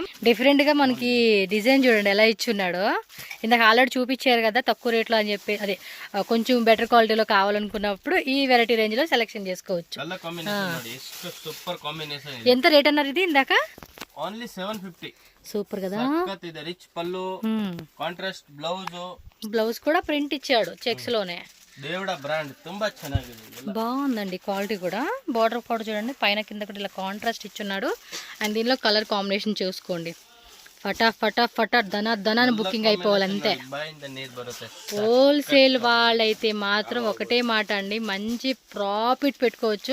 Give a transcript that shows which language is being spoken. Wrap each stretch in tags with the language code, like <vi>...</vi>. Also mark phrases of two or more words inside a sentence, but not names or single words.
<te>డిఫరెంట్గా మనకి డిజైన్ చూడండి ఎలా ఇచ్చున్నాడో. ఇందాక ఆల్రెడీ చూపించారు కదా తక్కువ రేట్లో అని చెప్పి, అదే కొంచెం బెటర్ క్వాలిటీలో కావాలనుకున్నప్పుడు ఈ వెరైటీ రేంజ్లో సెలెక్షన్ చేసుకోవచ్చు. ఎంత రేట్ అన్నారు ఇది ఇందాక? ఓన్లీ 750. సూపర్ కదా.</te> <kn>ಇದೆ ರಿಚ್ ಪಲ್ಲು, ಕಾಂಟ್ರಾಸ್ಟ್</kn> <te>బ్లౌజ్ కూడా ప్రింట్ ఇచ్చాడు చెక్స్ లోనే.</te> <kn>దేవుడా బ్రాండ్ ತುಂಬಾ ಚೆನ್ನಾಗಿದೆ.</kn> <te>బాగుందండి క్వాలిటీ కూడా. బార్డర్ కూడా చూడండి, పైన కింద కూడా ఇలా కాంట్రాస్ట్ ఇచ్చున్నాడు. అండ్ దీనిలో</te> <en>color combination</en> <te>చూసుకోండి. ఫటా ధనాన్ని బుకింగ్ అయిపోవాలి అంతే. హోల్సేల్ వాళ్ళైతే మాత్రం ఒకటే మాట అండి, మంచి ప్రాఫిట్ పెట్టుకోవచ్చు.</te>